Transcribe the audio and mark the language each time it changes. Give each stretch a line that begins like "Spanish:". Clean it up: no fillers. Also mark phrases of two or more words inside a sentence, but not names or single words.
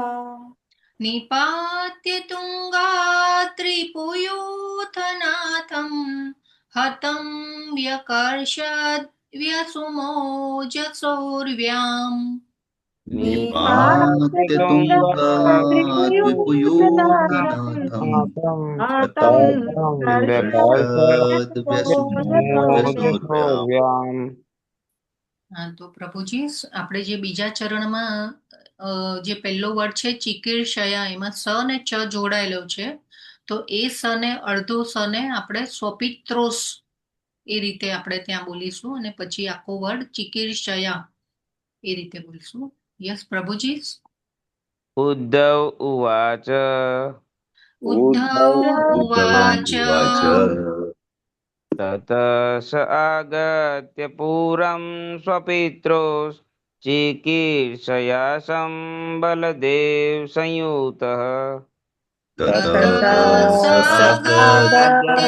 Sanskrit: निपात्य तुङ्गात्रिपुयूथनाथं हतं व्यकर्षद्व्यसुमोजसौर्व्याम् निपात्य निपात्य तुङ्गाद्रिपूयोधनाथम् तुङ्गाद्रिपुयूथनाथम् आतं हतं हतं व्यकर्षद्व्यसुमोजसोर्व्याम् व्यकर्षव्यसुमोजसौर्व्याम्
Gujarati: હા તો પ્રભુજી આપણે જે બીજા ચરણમાં જે પહેલો વર્ડ છે ચિકીર્ષયા એમાં સ ને ચ જોડાયેલો છે તો એ સ ને અડધો સ ને આપણે સ્વપિત્રોસ એ રીતે આપણે ત્યાં બોલીશું અને પછી આખો વર્ડ ચિકીર્ષયા એ રીતે બોલીશું. યસ પ્રભુજી.
Sanskrit: उद्धव उवाच ઉદ્ધવ उद्धव ઉવાચ उवाच ततः स आगत्य पुरं स्वपित्रोश्चिकीर्षया बलदेवसंयुतः ततः ततः स सागत्य